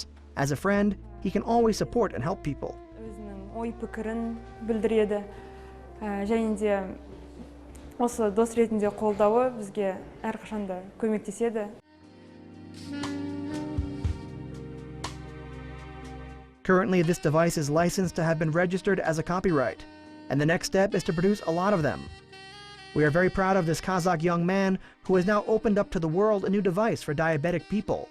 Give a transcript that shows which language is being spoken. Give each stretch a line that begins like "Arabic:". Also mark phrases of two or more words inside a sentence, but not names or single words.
English: As a friend, he can always support and help people.
Kazakh: өзінің ой пікірін білдіреді. Және де осы дос ретінде қолдауы бізге әрқашанда көмектеседі.
English: Currently, this device is licensed to have been registered as a copyright, and the next step is to produce a lot of them. We are very proud of this Kazakh young man who has now opened up to the world a new device for diabetic people.